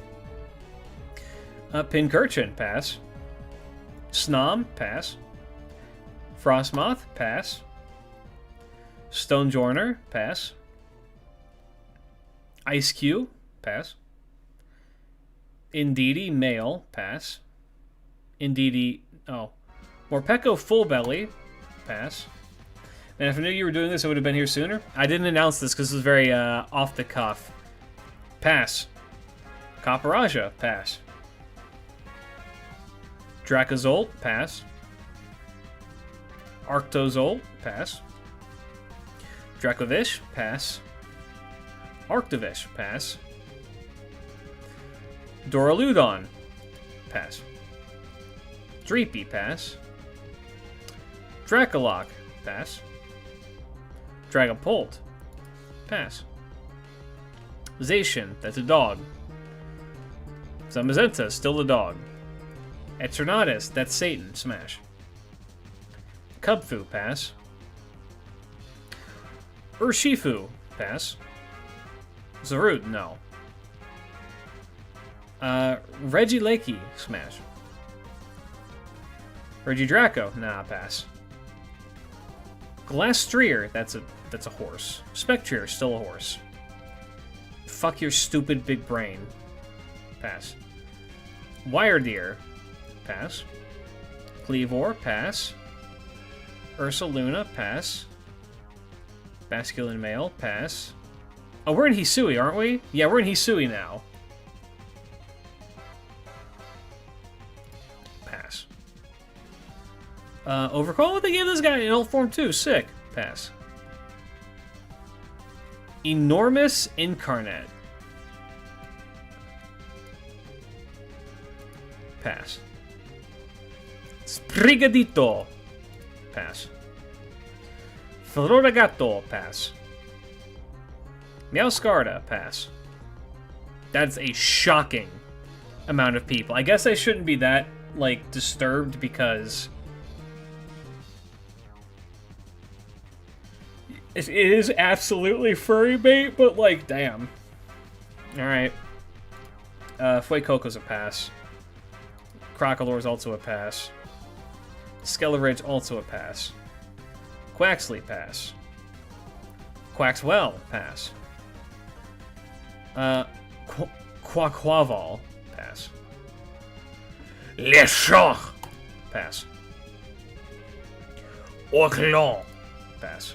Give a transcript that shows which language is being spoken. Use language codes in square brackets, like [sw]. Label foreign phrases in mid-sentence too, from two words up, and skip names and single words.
[en] Pincurchin, pass. Snom, pass. Frostmoth, pass. Stonejourner, pass. Ice-Q, pass. Indeedee, male, pass. Indeedee, oh. Morpeko, full belly, pass. And if I knew you were doing this, I would have been here sooner. I didn't announce this because this is very off the cuff. Pass. Copperaja, pass. Dracozolt, pass. Arctozolt, pass. Dracovish, pass. Arctovish, pass. Doraludon, pass. Dreepy, pass. Dracolock, pass. Dragapult, pass. Zacian, that's a dog. Zamazenta, still a dog. Eternatus, that's Satan, smash. Cubfu, pass. Urshifu, pass. Zarud, no. Regieleki, smash. Regidraco, nah, pass. Glastreer, that's a horse. Spectrier, still a horse. Fuck your stupid big brain. Pass. Wiredeer, pass. Cleavor, pass. Ursaluna, pass. Basculin Male, pass. Oh, we're in Hisui, aren't we? Yeah, we're in Hisui now. Pass. Overcall? They gave this guy in old form too. Sick. Pass. Enormous Incarnate. Pass. Sprigadito. Pass. Floragato. Pass. Meowscarda. Pass. That's a shocking amount of people. I guess I shouldn't be that, like, disturbed because it is absolutely furry bait, but, like, damn. Alright. Fuecoco's a pass. Crocolore's also a pass. Skeleridge also a pass. Quaxley, pass. Quaxwell, pass. Quaquaval, pass. Lechon, pass. Orclon, pass.